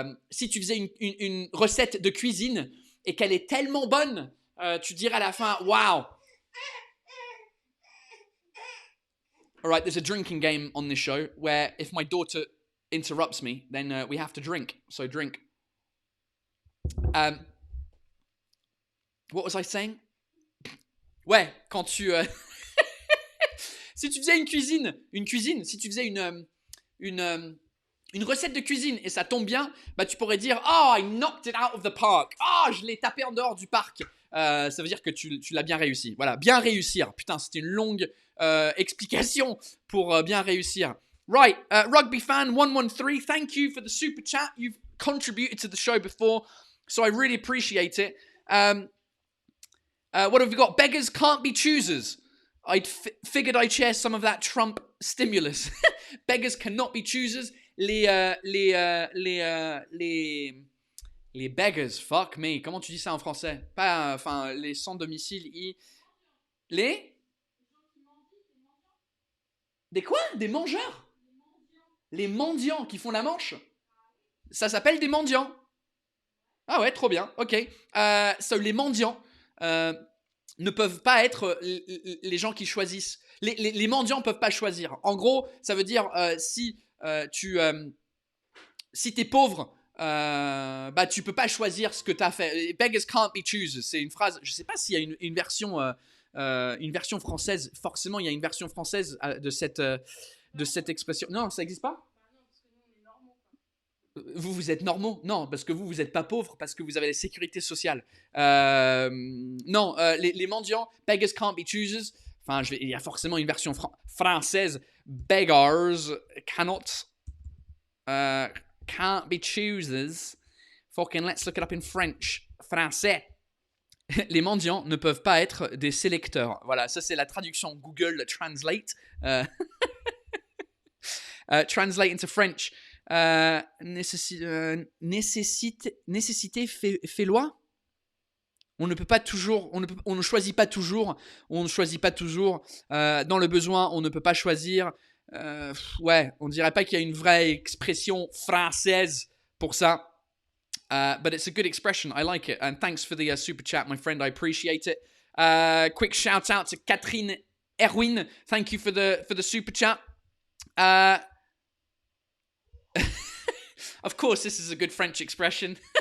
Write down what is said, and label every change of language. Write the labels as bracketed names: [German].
[French] Si tu faisais une recette de cuisine et qu'elle est tellement bonne, tu dirais à la fin, wow. [English] Alright, there's a drinking game on this show where if my daughter interrupts me, then we have to drink. So drink. What was I saying? [French] Ouais, quand tu... si tu faisais une cuisine, si tu faisais une recette de cuisine et ça tombe bien, bah tu pourrais dire « [English] Oh, I knocked it out of the park. [French] Oh, je l'ai tapé en dehors du parc. » Ça veut dire que tu l'as bien réussi. Voilà, bien réussir. Putain, c'était une longue explication pour bien réussir. [English] Right, Rugby Fan 113, thank you for the super chat. You've contributed to the show before, so I really appreciate it. What have we got? Beggars can't be choosers. I figured I'd share some of that Trump stimulus. Beggars cannot be choosers. Les beggars, fuck me. [French] Comment tu dis ça en français? Pas, enfin, les sans domicile. Des quoi? Des mangeurs? Les mendiants qui font la manche? Ça s'appelle des mendiants. Ah ouais, trop bien. Ok. So les mendiants ne peuvent pas être les gens qui choisissent. Les mendiants peuvent pas choisir. En gros, ça veut dire si t'es pauvre, bah tu peux pas choisir ce que t'as fait. [English] Beggars can't be choosers. [French] C'est une phrase. Je sais pas s'il y a une version une version française. Forcément, il y a une version française de cette expression. Non, ça n'existe pas? Vous êtes normaux? Non, parce que vous êtes pas pauvres, parce que vous avez la sécurité sociale. Non, les mendiants, [English] beggars can't be choosers. [French] Enfin, il y a forcément une version française. [English] Beggars can't be choosers. Fucking let's look it up in French. [French] Français. Les mendiants ne peuvent pas être des sélecteurs. Voilà, ça c'est la traduction Google Translate. [English] Translate into French. [French] Nécessité fait loi. On ne peut pas toujours, on ne choisit pas toujours. Dans le besoin, on ne peut pas choisir. Ouais, on dirait pas qu'il y a une vraie expression française pour ça. [English] But it's a good expression. I like it. And thanks for the super chat, my friend. I appreciate it. Quick shout out to Catherine Erwin. Thank you for the super chat. Of course, this is a good French expression.